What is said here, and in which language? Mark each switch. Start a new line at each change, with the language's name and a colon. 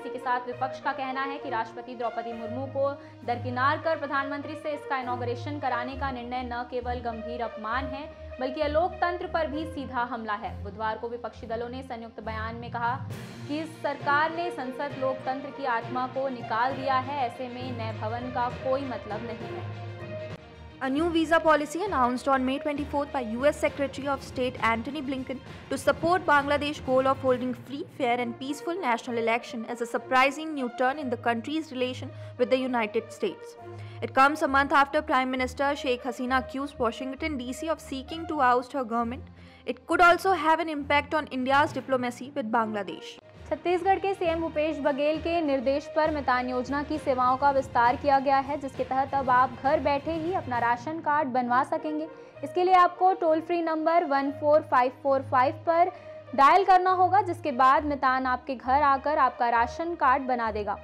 Hindi: इसी के साथ विपक्ष का कहना है कि राष्ट्रपति द्रौपदी मुर्मू को दरकिनार कर प्रधानमंत्री से इसका इनॉग्रेशन कराने का निर्णय न केवल गंभीर अपमान है बल्कि लोकतंत्र पर भी सीधा हमला है। बुधवार को विपक्षी दलों ने संयुक्त बयान में कहा कि सरकार ने संसद लोकतंत्र की आत्मा को निकाल दिया है। ऐसे में नए भवन का कोई मतलब नहीं है।
English: A new visa policy announced on May 24th by US Secretary of State Antony Blinken to support Bangladesh's goal of holding free, fair and peaceful national election as a surprising new turn in the country's relation with the United States. It comes a month after Prime Minister Sheikh Hasina accused Washington DC of seeking to oust her government. It could also have an impact on India's diplomacy with Bangladesh.
Hindi: Chhattisgarh के CM Bhupesh Baghel के निर्देश पर मितान योजना की सेवाओं का विस्तार किया गया है जिसके तहत अब आप घर बैठे ही अपना राशन कार्ड बनवा सकेंगे। इसके लिए आपको टोल फ्री नंबर 14545 पर डायल करना होगा जिसके बाद मितान आपके घर आकर आपका राशन कार्ड बना देगा।